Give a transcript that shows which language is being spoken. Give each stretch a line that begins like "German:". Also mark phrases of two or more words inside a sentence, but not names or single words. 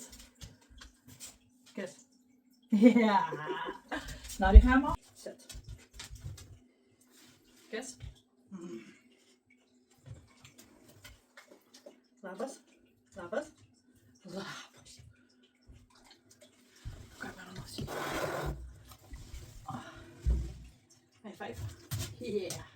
English: Kiss. Yeah. Now the hammer. Sit. Kiss.
Lithuanian: Labas. Kamera nosį.
English: High five. Yeah.